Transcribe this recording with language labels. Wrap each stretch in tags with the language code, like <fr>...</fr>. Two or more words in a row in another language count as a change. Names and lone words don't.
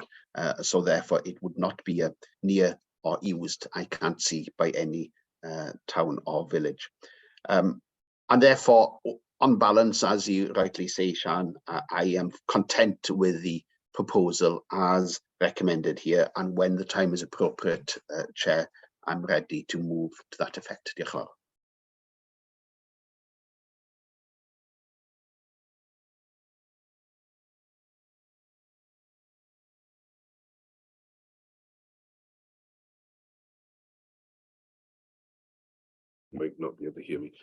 <en>So therefore it would not be near or used, I can't see, by any town or village. And therefore, on balance, as you rightly say, Sian, I am content with the proposal as recommended here, and when the time is appropriate, Chair, I'm ready to move to that effect.</en> <cy>Diolch yn fawr.</cy> <en>Might not be able to hear me.</en>